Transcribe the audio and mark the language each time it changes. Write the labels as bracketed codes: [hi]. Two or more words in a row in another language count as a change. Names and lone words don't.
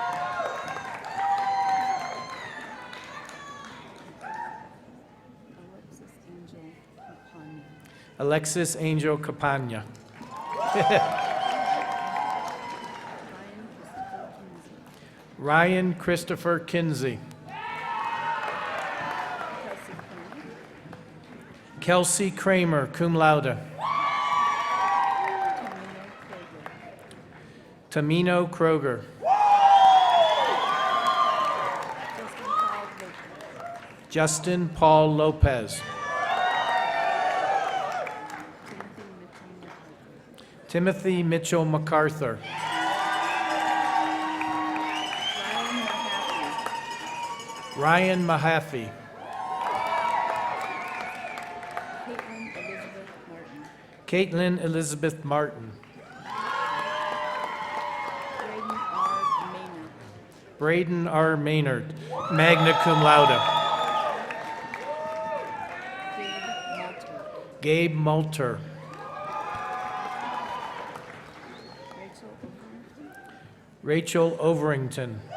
[en] Alexis Angel Capagna. Ryan Christopher Kinsey. Kelsey Kramer, [la] cum laude. [en] Tamino Kroger. Justin Paul Lopez. Timothy Mitchell MacArthur. Ryan Mahaffey. Caitlin Elizabeth Martin. Braden R. Maynard, [la] magna cum laude. [en] Gabe Malter. Rachel Overington.